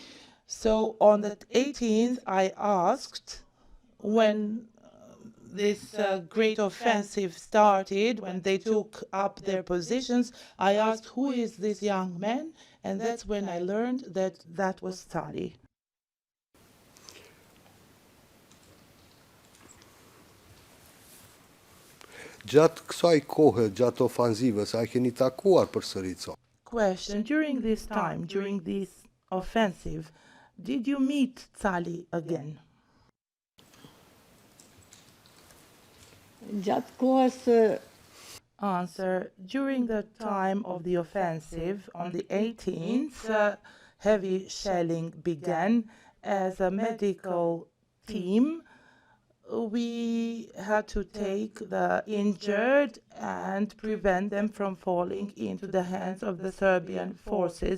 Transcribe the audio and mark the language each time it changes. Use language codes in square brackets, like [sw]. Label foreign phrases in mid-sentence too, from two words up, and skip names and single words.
[en] So on the 18th, I asked when this great offensive started, when they took up their positions, I asked, who is this young man? And that's when I learned that that was Salih. [sq] Gjatë kësaj kohe, gjatë ofanzivës, a keni takuar përsërit sot? [en] Question. During this time, during this offensive, did you meet Salih again? [sq] Gjatë kohës [en] Answer. During the time of the offensive, on the 18th, heavy shelling began. As a medical team, we had to take the injured and prevent them from falling into the hands of the Serbian forces.